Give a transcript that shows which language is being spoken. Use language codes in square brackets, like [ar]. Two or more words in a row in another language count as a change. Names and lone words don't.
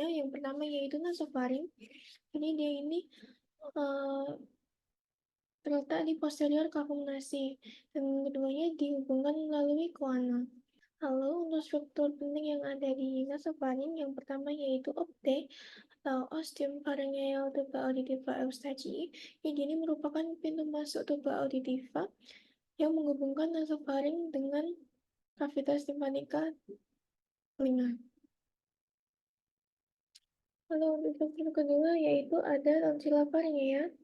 [id] Yang pertama yaitu nasofaring. Jadi dia ini terletak di posterior [la] kafum nasi, [id] dan keduanya dihubungkan melalui koana. Lalu untuk struktur penting yang ada di nasofaring, yang pertama yaitu opte atau [la] ostium pharyngeal tuba auditiva eustachii. [id] Jadi ini merupakan pintu masuk tuba auditiva yang menghubungkan nasofaring dengan kavitas timpanika telinga. Lalu untuk struktur kedua yaitu ada tonsila faringea.